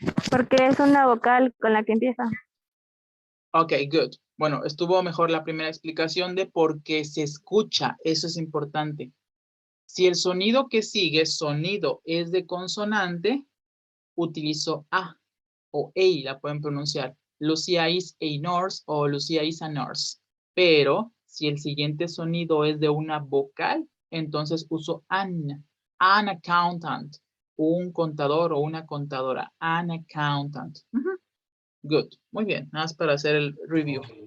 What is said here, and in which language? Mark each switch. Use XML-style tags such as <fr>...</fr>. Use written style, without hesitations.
<es>Porque es una vocal con la que empieza.</es> <en>Ok, good.</en> <es>Bueno, estuvo mejor la primera explicación de por qué se escucha. Eso es importante. Si el sonido que sigue, sonido, es de consonante, utilizo a o a, la pueden pronunciar.</es> <en>Lucia is a nurse o Lucia is a nurse.</en> <es>Pero si el siguiente sonido es de una vocal, entonces uso</es> <en>an accountant.</en> <es>Un contador o una contadora.</es> <en>An accountant.</en> <es>Ujú. Good. Muy bien. Nada más para hacer el review.</es>